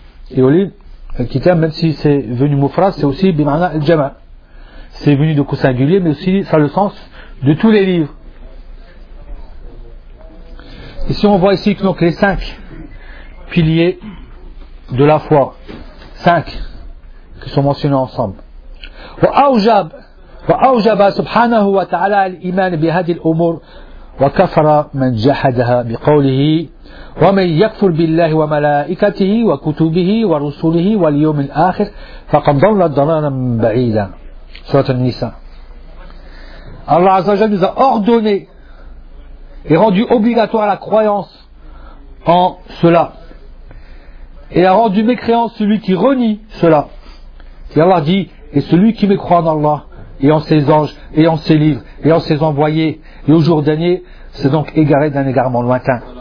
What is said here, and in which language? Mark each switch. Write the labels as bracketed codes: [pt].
[fr] Et aux livres, Al-Kitab, même si c'est venu Mufras, c'est aussi Bimana Al-Jama. C'est venu de coup singulier, mais aussi ça a le sens de tous les livres. Et si on voit ici donc les cinq piliers de la foi, cinq qui sont mentionnés ensemble. [ar] وأوجب سبحانه وتعالى الإيمان بهذه الأمور وكفر من جحدها بقوله ومن يكفر بالله وملائكته وكتبه ورسله واليوم الآخر فقد ضل ضلالا بعيدا. سورة النساء. [fr] الله عز وجل nous a ordonné et rendu obligatoire la croyance en cela et a rendu mécréant celui qui renie cela. Et Allah dit, et celui qui mécroit en Allah et en ses anges et en ses livres et en ses envoyés et au jour dernier, c'est donc égaré d'un égarement lointain.